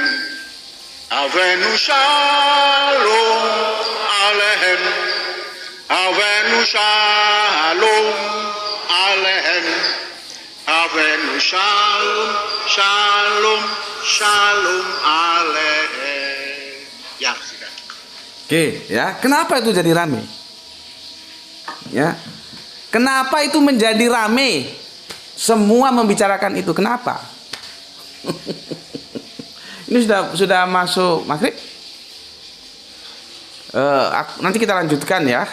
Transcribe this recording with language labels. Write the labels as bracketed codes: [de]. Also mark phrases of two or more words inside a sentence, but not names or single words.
[he] אבינו שלום עליכם. אבינו שלום עליכם. אבינו שלום שלום שלום עליכם. [id] Ya, sudah. Oke, ya. Kenapa itu jadi rame? Ya. Kenapa itu menjadi rame? Semua membicarakan itu. Kenapa? Ini sudah masuk maghrib. Nanti kita lanjutkan ya.